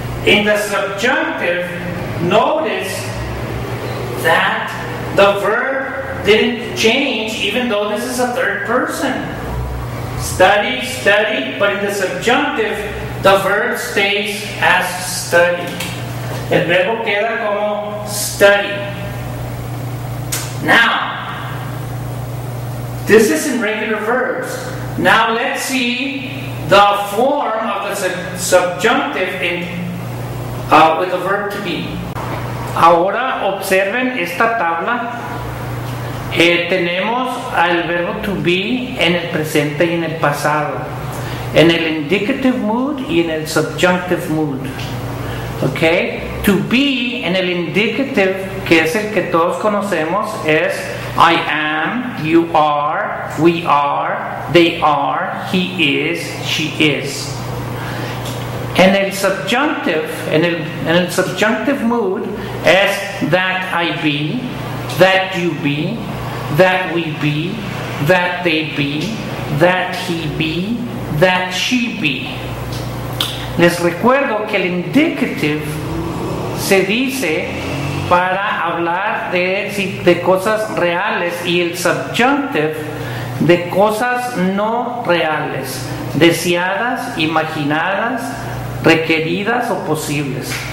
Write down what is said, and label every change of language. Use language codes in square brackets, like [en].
[en] In the subjunctive, notice that the verb didn't change, even though this is a third person. Study, study, but in the subjunctive, the verb stays as study. [es] El verbo queda como study. [en] Now, this is in regular verbs. Now let's see the form of the subjunctive in with the verb to be. [es] Ahora observen esta tabla. Tenemos al verbo to be en el presente y en el pasado, en el indicative mood y en el subjunctive mood. [en] Okay? To be [es] en el indicative, que es el que todos conocemos, es [en] I am, you are, we are, they are, he is, she is. [es] En el subjunctive, en el subjunctive mood es [en] that I be, that you be, that we be, that they be, that he be, that she be. [es] Les recuerdo que el indicative se dice para hablar de cosas reales y el subjunctive de cosas no reales, deseadas, imaginadas, requeridas o posibles.